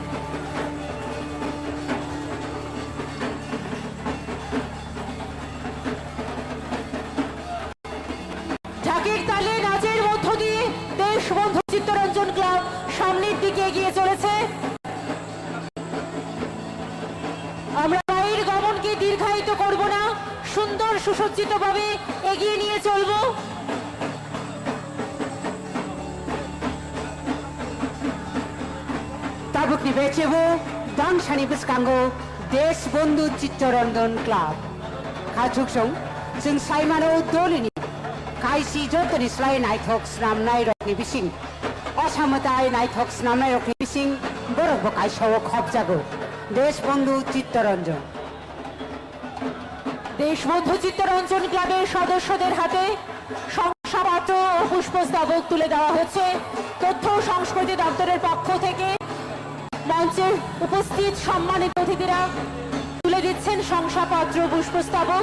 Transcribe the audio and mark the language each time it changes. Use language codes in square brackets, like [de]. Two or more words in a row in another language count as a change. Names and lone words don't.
[bn] ঢাকের তালে নাচের মধ্য দিয়ে দেশবন্ধু চিত্তরঞ্জন ক্লাব সামনের দিকে এগিয়ে চলেছে। আমরা মায়ের গমনকে দীর্ঘায়িত করব না, সুন্দর সুসজ্জিত ভাবে এগিয়ে নিয়ে চলবো। [trp] Tabukni Bechevo, Dangshani Biskango, Desbondhu Chittaranjan Club. Kachuksong, Sing Saimano Dolini, Kaisi Jotani Slay Nighthawks Namnai Rokni Bising, Osamatai Nighthawks Namnai Rokni Bising, Borobokai Shawok Hopjago, Desbondhu Chittaranjan. [bn] দেশবন্ধু চিত্তরঞ্জন ক্লাবের সদস্যদের হাতে শংসাপত্র ও পুষ্পস্তবক তুলে দেওয়া হচ্ছে তথ্য ও সংস্কৃতি দপ্তরের পক্ষ থেকে। মঞ্চে উপস্থিত সম্মানিত অতিথিরা তুলে দিচ্ছেন শংসাপত্র পুষ্পস্তবক।